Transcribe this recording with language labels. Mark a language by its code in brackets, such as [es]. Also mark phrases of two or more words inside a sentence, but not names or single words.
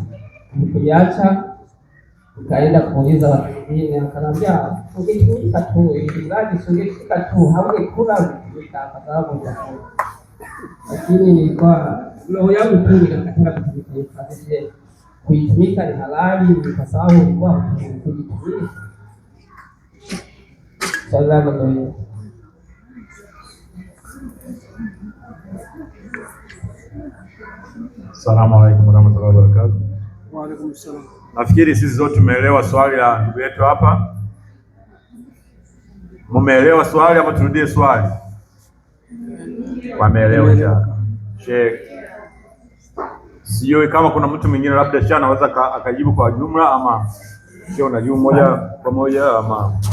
[sw] Nilipoiacha nikaenda kuuliza watu wengine, akaniambia ungetumika tu, ili ungefika tu, haungekula kutumika kwa sababu ya kazi. Lakini nilikuwa roho yangu tu nikakataa kutumika kazi. Kuitumika ni halali kwa sababu nilikuwa kujitumia. [ar] سلام عليكم. السلام عليكم ورحمة الله وبركاته. وعليكم السلام. [sw] Nafikiri sisi zote tumeelewa swali la ndugu yetu hapa. Mumeelewa swali ama turudie swali? Wameelewa jana. Sheikh, sijui kama kuna mtu mwingine labda jana anaweza akajibu kwa jumla ama sio, unajibu moja kwa moja ama